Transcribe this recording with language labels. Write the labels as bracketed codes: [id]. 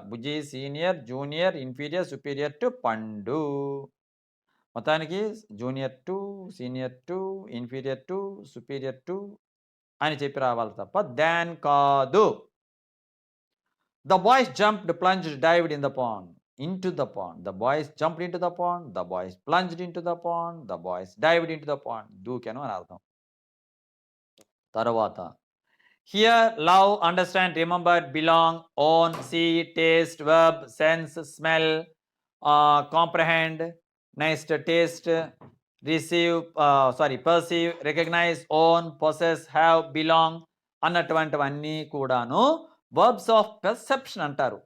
[en] బుజ్జి senior, junior, inferior, superior to పండు. [te] మొత్తానికి junior to, senior to, inferior to, superior to అని చెప్పి రావాలి తప్ప దాన్ కాదు. [en] The boys jumped, plunged, dived in the pond. Into the pond. The boys jumped into the pond. The boys plunged into the pond. The boys dived into the pond. [te] దూకెను అని అర్థం. తర్వాత here, love, understand, remember, belong, own, see, taste, verb, sense, smell, comprehend, next taste, receive perceive, recognise, own, possess, have, belong అన్నటువంటివన్నీ కూడాను verbs of perception అంటారు.